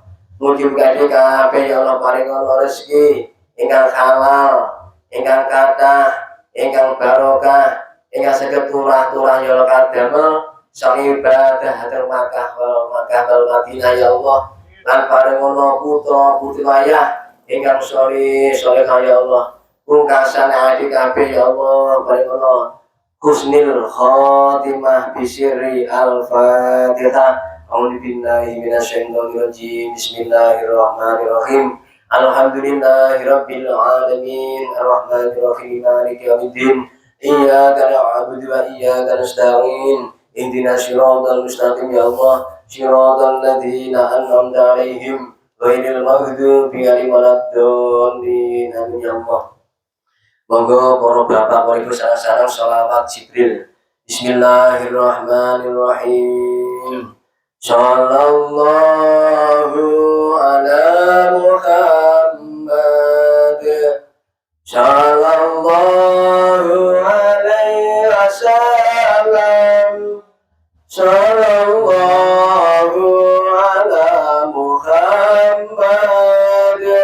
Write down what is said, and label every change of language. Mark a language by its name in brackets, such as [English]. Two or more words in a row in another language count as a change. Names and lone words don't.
[Javanese] Mugi-mugi ade kabeh [Arabic] يا الله [Javanese] paringono rezeki ingkang halal, ingkang kathah, ingkang barokah, ingkang saged turah-turah [Arabic] يا الله [Javanese] kadamel sang ibadah hadir Makkah wal Madinah [Arabic] يا الله. [Javanese] Lan paringono putra putri wayah ingkang soleh [Arabic] يا الله. [Javanese] Pungkasan adik kabeh [Arabic] يا الله [Javanese] paringono [Arabic] حسن الخاتمة بسر الفاتحة. أعوذ بالله من الشيطان الرجيم. بسم الله الرحمن الرحيم. الحمد لله رب العالمين، الرحمن الرحيم، مالك يوم الدين. إياك نعبد وإياك نستعين. اهدنا الصراط المستقيم يا الله، صراط الذين أنعمت عليهم غير المغضوب عليهم ولا الضالين. آمين يا الله. [Javanese] Monggo para bapak para ibu sareng-sareng sholawat Jibril. [Arabic] Bismillahirrahmanirrahim. صلى الله على محمد. صلى الله عليه وسلم. صلى الله على محمد.